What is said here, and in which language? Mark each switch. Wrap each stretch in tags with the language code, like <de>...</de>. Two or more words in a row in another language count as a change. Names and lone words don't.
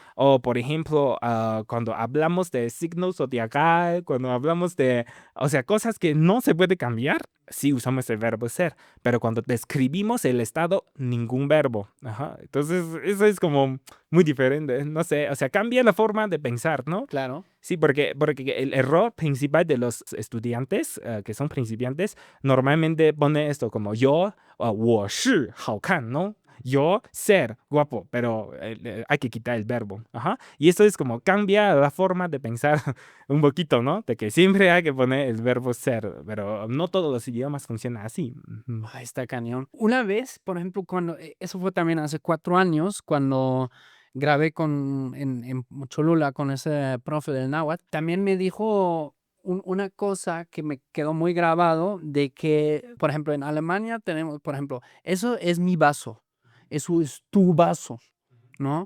<es>O por ejemplo, cuando hablamos de signo zodiacal, cuando hablamos de, o sea, cosas que no se puede cambiar, sí usamos el verbo ser, pero cuando describimos el estado, ningún verbo. Ajá. Entonces, eso es como muy diferente, no sé, o sea, cambia la forma de pensar, ¿no? claro, Sí, porque el error principal de los estudiantes que son principiantes normalmente pone esto como yo,</es> <zh>我是好看,</zh> <es>¿no? Yo ser guapo, pero hay que quitar el verbo. Ajá. Y esto es como cambia la forma de pensar un poquito, ¿no? De que siempre hay que poner el verbo ser, pero no todos los idiomas funcionan así. Ujú. ahí está cañón. Una vez, por ejemplo, cuando, eso fue también hace 4 años, cuando grabé en Cholula con ese profe del náhuatl, también me dijo una cosa que me quedó muy grabado, de que, por ejemplo, en Alemania tenemos, por ejemplo, eso es mi vaso, eso es tu vaso, ¿no?</es>